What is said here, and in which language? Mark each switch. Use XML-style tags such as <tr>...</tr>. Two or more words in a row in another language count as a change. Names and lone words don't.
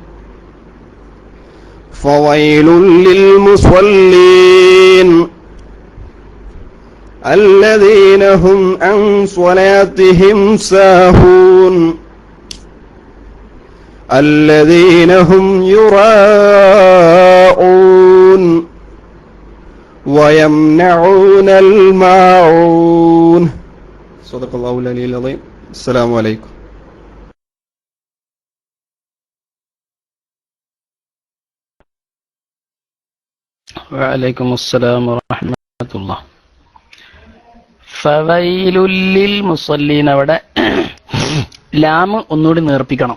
<ar>فويل للمصلين الذين هم عن صلاتهم ساهون الذين هم يراءون ويمنعون الماعون. صدق الله العلي العظيم. السلام عليكم. وعليكم السلام ورحمة الله. فويل للمصلين,</ar> <ml>അവിടെ ലാം ഒന്നുകൂടി നേർപ്പിക്കണം.</ml>